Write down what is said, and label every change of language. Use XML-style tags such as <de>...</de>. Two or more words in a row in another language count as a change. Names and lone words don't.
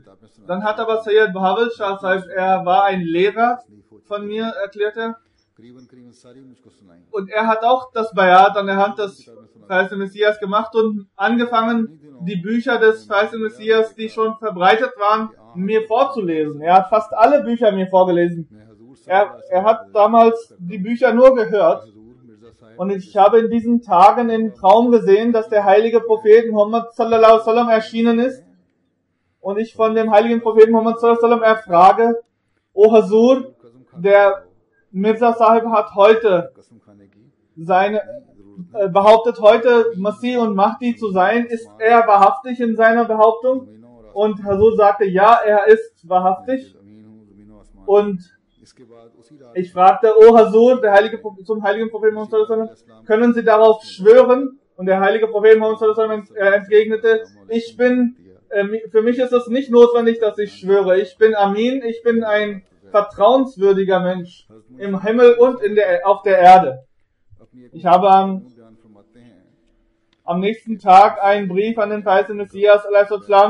<de>Dann hat aber Sayyid Bahawal Shah Sahib, er war ein Lehrer von mir, erklärt er, und er hat auch das Bayat an der Hand des falschen Messias gemacht und angefangen, die Bücher des falschen Messias, die schon verbreitet waren, mir vorzulesen. Er hat fast alle Bücher mir vorgelesen. Er hat damals die Bücher nur gehört. Und ich habe in diesen Tagen im Traum gesehen, dass der heilige Prophet Muhammad</de> <ar>صلى الله عليه وسلم</ar> <de>erschienen ist. Und ich von dem heiligen Propheten Muhammad</de> <ar>صلى الله عليه وسلم</ar> <de>erfrage, O Hazur, der Mirza Sahib hat heute behauptet heute Masih und Mahdi zu sein. Ist er wahrhaftig in seiner Behauptung? Und Hazur sagte, ja, er ist wahrhaftig. Und ich fragte, O Hazur, zum heiligen Propheten Muhammad</de> <ar>صلى الله عليه وسلم,</ar> <de>können Sie darauf schwören? Und der heilige Prophet Muhammad</de> <ar>صلى الله عليه وسلم</ar> <de>entgegnete, für mich ist es nicht notwendig, dass ich schwöre. Ich bin Amin, ich bin ein vertrauenswürdiger Mensch im Himmel und auf der Erde. Ich habe am nächsten Tag einen Brief an den falschen Messias a.s.</de>